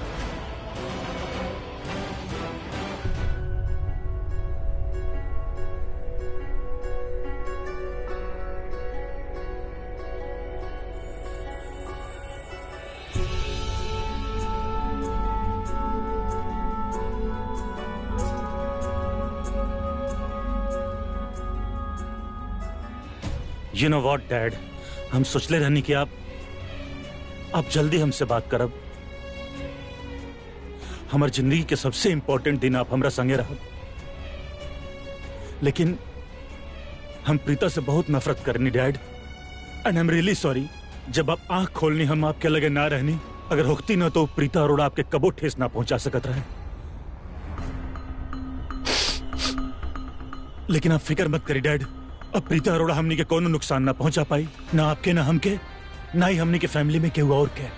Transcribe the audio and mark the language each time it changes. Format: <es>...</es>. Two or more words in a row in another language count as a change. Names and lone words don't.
<en>You know what, Dad?</en> <bho>हम सोचले रहनी कि आप जल्दी हमसे बात करब। हमार जिंदगी के सबसे इंपॉर्टेंट दिन आप हमरा संगे रहब। लेकिन हम प्रीता से बहुत नफरत करनी,</bho> <en>Dad, and I am really sorry.</en> <bho>जब आप आंख खोलनी हम आपके लगे ना रहनी, अगर होती ना तो प्रीता अरोड़ा आपके कबो ठेस ना पहुंचा सकत रहे। लेकिन आप फिक्र मत करी डैड, अब प्रीता अरोड़ा हमनी के कोनो नुकसान ना पहुंचा पाई, ना आपके ना हमके, ना ही हमनी के फैमिली में केहू और के।</bho>